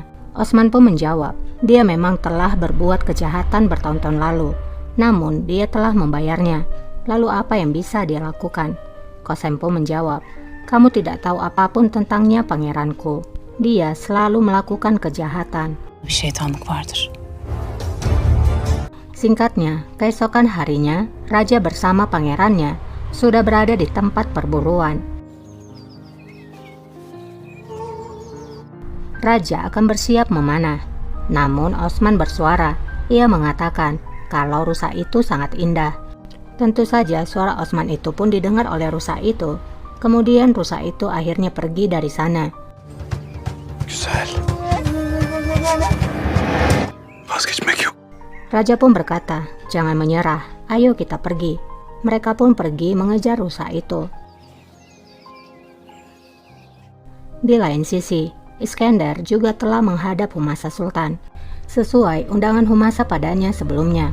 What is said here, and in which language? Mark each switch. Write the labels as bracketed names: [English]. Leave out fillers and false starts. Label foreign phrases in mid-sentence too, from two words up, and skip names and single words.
[Indonesian] Osman pun menjawab, dia memang telah berbuat kejahatan bertahun-tahun lalu, namun dia telah membayarnya. Lalu apa yang bisa dia lakukan? Qasem pun menjawab, "Kamu tidak tahu apapun tentangnya, pangeranku. Dia selalu melakukan kejahatan." [Turkish] Bir şeytanlık vardır. [Indonesian] Singkatnya, keesokan harinya, raja bersama pangerannya sudah berada di tempat perburuan. Raja akan bersiap memanah. Namun Osman bersuara. Ia mengatakan kalau rusa itu sangat indah. Tentu saja suara Osman itu pun didengar oleh rusa itu. Kemudian rusa itu akhirnya pergi dari sana. [Turkish] Güzel. Vazgeçmek yok. [Indonesian] Raja pun berkata, "Jangan menyerah, ayo kita pergi." Mereka pun pergi mengejar rusa itu. Di lain sisi, Iskandar juga telah menghadap Humasa Sultan, sesuai undangan Humasa padanya sebelumnya.